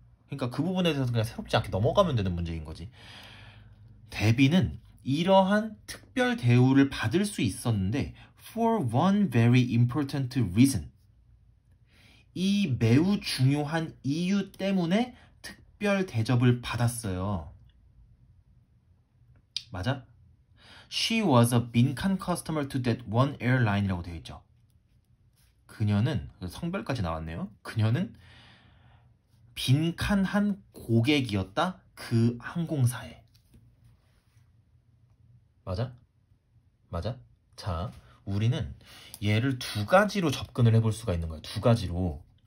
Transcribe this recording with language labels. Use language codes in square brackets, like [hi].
[ko] 그러니까 그 부분에 대해서 그냥 새롭지 않게 넘어가면 되는 문제인 거지. 데비는 이러한 특별 대우를 받을 수 있었는데 [en] for one very important reason. [ko] 이 매우 중요한 이유 때문에 특별 대접을 받았어요. 맞아? [en] She was a [ko] 빈칸 [en] customer to that one airline [ko] 이라고 되어 있죠. 그녀는, 성별까지 나왔네요. 그녀는 빈칸한 고객이었다. 그 항공사에. 맞아? 맞아? 자, 우리는 얘를 두 가지로 접근을 해볼 수가 있는 거야. 두 가지로.